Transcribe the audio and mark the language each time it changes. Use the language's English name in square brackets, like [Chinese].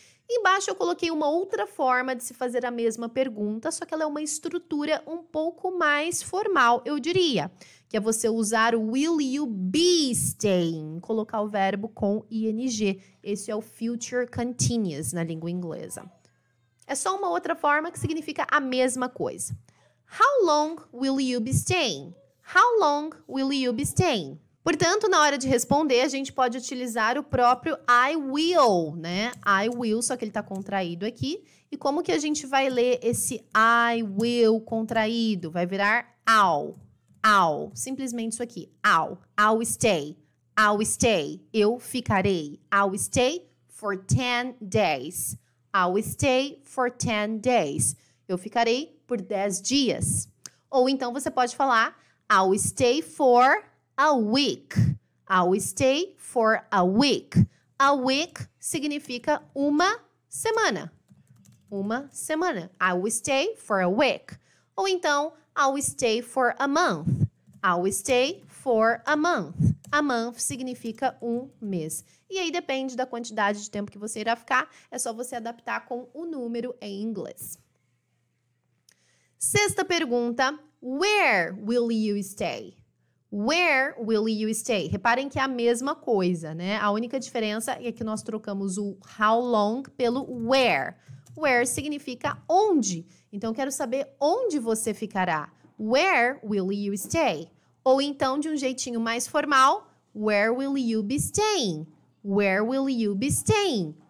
[Portuguese] Embaixo eu coloquei uma outra forma de se fazer a mesma pergunta, só que ela é uma estrutura um pouco mais formal, eu diria, que é você usar o [English] will you be staying, [Portuguese] colocar o verbo com ing. Esse é o future continuous na língua inglesa. É só uma outra forma que significa a mesma coisa. [English] How long will you be staying? How long will you be staying? [Portuguese] Portanto, na hora de responder, a gente pode utilizar o próprio I will, né? [English] I will, [Portuguese] só que ele está contraído aqui. E como que a gente vai ler esse I will contraído? Vai virar I'll. I'll. Simplesmente isso aqui. [English] I'll stay. I'll stay. [Portuguese] Eu ficarei. [English] I'll stay for 10 days. I'll stay for 10 days. [Portuguese] Eu ficarei por 10 dias. Ou então você pode falar I'll stay for a week. [English] I'll stay for a week. A week [Portuguese] significa uma semana. Uma semana. [English] I will stay for a week. [Portuguese] Ou então, [English] I will stay for a month. I will stay for a month. [Portuguese] A month significa um mês. E aí depende da quantidade de tempo que você irá ficar. É só você adaptar com o número em inglês. Sexta pergunta. [English] Where will you stay? Where will you stay? [Portuguese] Reparem que é a mesma coisa, né? A única diferença é que nós trocamos o how long pelo where. Where significa onde. Então, eu quero saber onde você ficará. [English] Where will you stay? [Portuguese] Ou então, de um jeitinho mais formal, [English] where will you be staying? Where will you be staying?